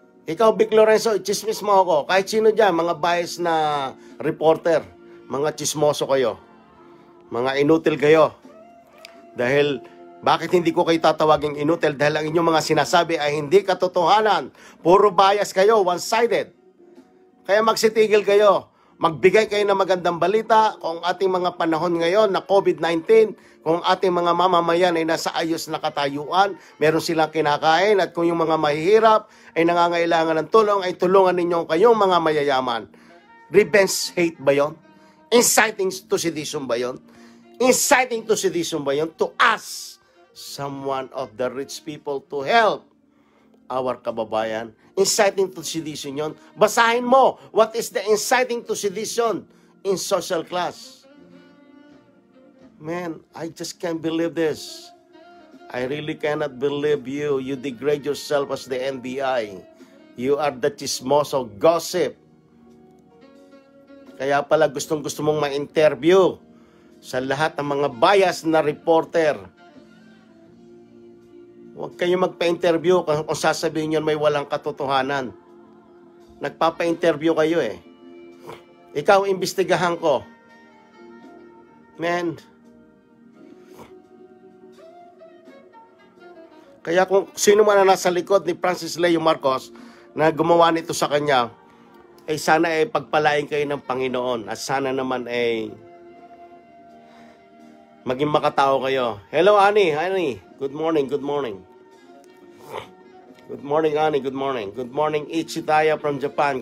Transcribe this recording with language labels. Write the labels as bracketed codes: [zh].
[tl] Ikaw, Vic Lorenzo, chismis mo ako. Kahit sino dyan, mga bias na reporter, mga chismoso kayo. Mga inutil kayo. Dahil, bakit hindi ko kayo tatawaging inutil? Dahil ang inyong mga sinasabi ay hindi katotohanan. Puro bias kayo, one-sided. Kaya magsitigil kayo. Magbigay kayo ng magandang balita kung ating mga panahon ngayon na COVID-19, kung ating mga mamamayan ay nasa ayos na katayuan, meron silang kinakain, at kung yung mga mahihirap ay nangangailangan ng tulong, ay tulungan ninyo kayong mga mayayaman. [en] Revenge hate ba yun? Inciting to sedition ba yun? Inciting to sedition ba yun? To us, someone of the rich people to help our kababayan. Inciting to sedition yun. [tl] Basahin mo, [en] what is the inciting to sedition in social class? Man, I just can't believe this. I really cannot believe you. You degrade yourself as the NBI. You are the chismoso gossip. [tl] Kaya pala gustong-gusto mong ma-interview sa lahat ng mga bias na reporter. Huwag kayo magpa-interview kung sasabihin nyo may walang katotohanan. Nagpapa-interview kayo eh. Ikaw, imbestigahan ko. Man. Kaya kung sino man na nasa likod ni Francis Leo Marcos na gumawa nito sa kanya, ay sana ay pagpalain kayo ng Panginoon at sana naman ay maging makatao kayo. [en] Hello, Annie. Annie, good morning, good morning. Good morning, Annie. Good morning. Good morning, Ichitaya from Japan.